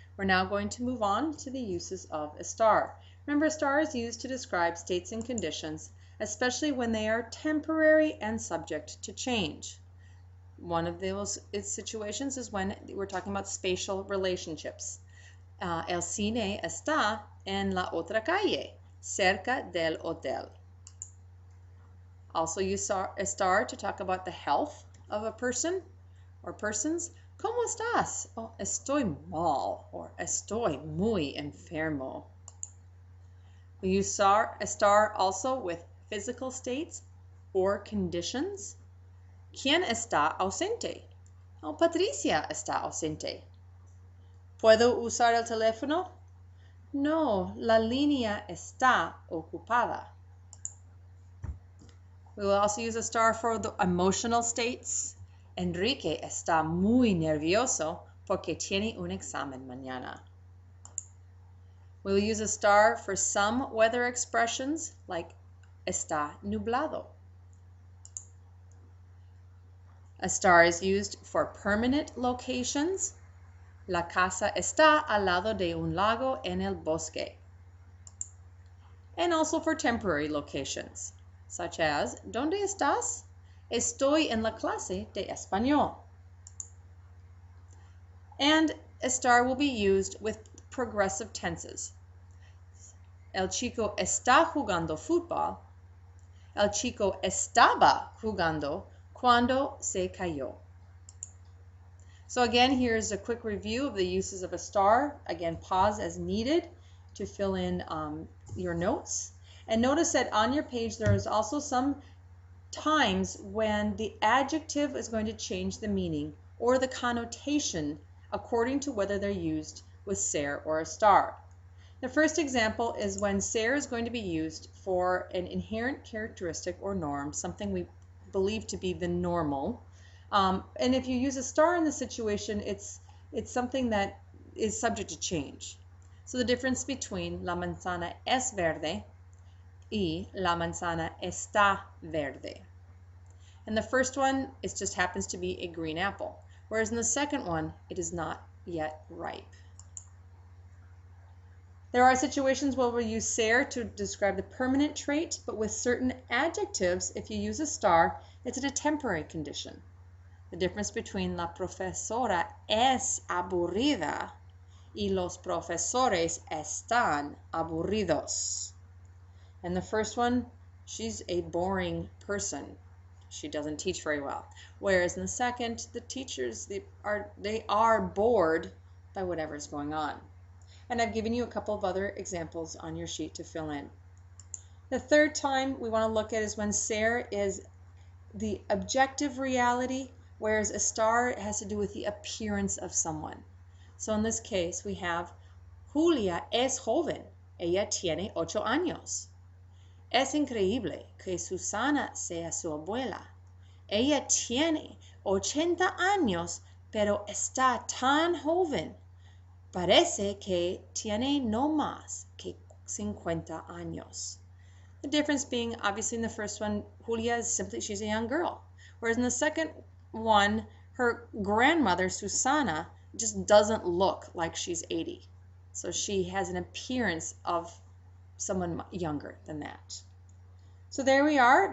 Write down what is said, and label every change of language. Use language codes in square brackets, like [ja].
[en] We're now going to move on to the uses of estar. Remember, estar is used to describe states and conditions, especially when they are temporary and subject to change. One of those situations is when we're talking about spatial relationships. [es] El cine está en la otra calle, cerca del hotel. [en] Also use estar to talk about the health of a person or persons. [es] ¿Cómo estás? Oh, estoy mal, or estoy muy enfermo. [en] We use estar also with physical states or conditions. [es] ¿Quién está ausente? Oh, Patricia está ausente. ¿Puedo usar el teléfono? No, la línea está ocupada. [en] We will also use estar for the emotional states. [es] Enrique está muy nervioso porque tiene un examen mañana. [en] We will use estar for some weather expressions like [es] está nublado. [en] Estar is used for permanent locations. [es] La casa está al lado de un lago en el bosque. [en] And also for temporary locations, such as [es] ¿Dónde estás? Estoy en la clase de español. [en] And estar will be used with progressive tenses. [es] El chico está jugando fútbol. El chico estaba jugando cuando se cayó. [en] So again, here's a quick review of the uses of estar. Again, pause as needed to fill in your notes. And notice that on your page there is also some times when the adjective is going to change the meaning or the connotation according to whether they're used with ser or estar. The first example is when ser is going to be used for an inherent characteristic or norm, something we believe to be the normal. And if you use estar in the situation, it's something that is subject to change. So the difference between [es] la manzana es verde y la manzana está verde. [en] And the first one, it just happens to be a green apple, whereas in the second one, it is not yet ripe. There are situations where we'll use ser to describe the permanent trait, but with certain adjectives, if you use estar, it's in a temporary condition. The difference between [es] la profesora es aburrida y los profesores están aburridos. [en] And the first one, she's a boring person. She doesn't teach very well. Whereas in the second, the teachers, they are bored by whatever's going on. And I've given you a couple of other examples on your sheet to fill in. The third time we want to look at is when Ser is the objective reality, whereas Estar has to do with the appearance of someone. So in this case, we have [es] Julia es joven. Ella tiene 8 años. Es increíble que Susana sea su abuela. Ella tiene 80 años, pero está tan joven. Parece que tiene no más que 50 años. [en] The difference being, obviously, in the first one, Julia is simply, she's a young girl. Whereas in the second one, her grandmother, Susana, just doesn't look like she's 80. So she has an appearance of someone younger than that. So there we are.